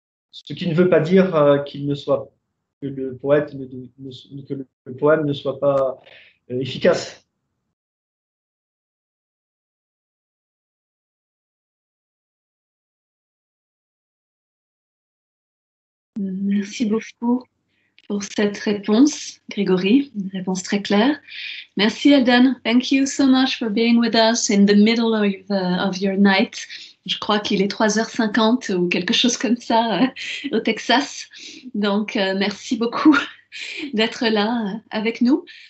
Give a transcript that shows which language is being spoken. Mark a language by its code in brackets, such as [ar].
[fr] Ce qui ne veut pas dire que le poème ne soit pas efficace. Merci beaucoup pour cette réponse, Grégory, une réponse très claire. Merci, Eldon. [en] Thank you so much for being with us in the middle of your night. [fr] Je crois qu'il est 3h50 ou quelque chose comme ça au Texas. Donc, merci beaucoup d'être là avec nous.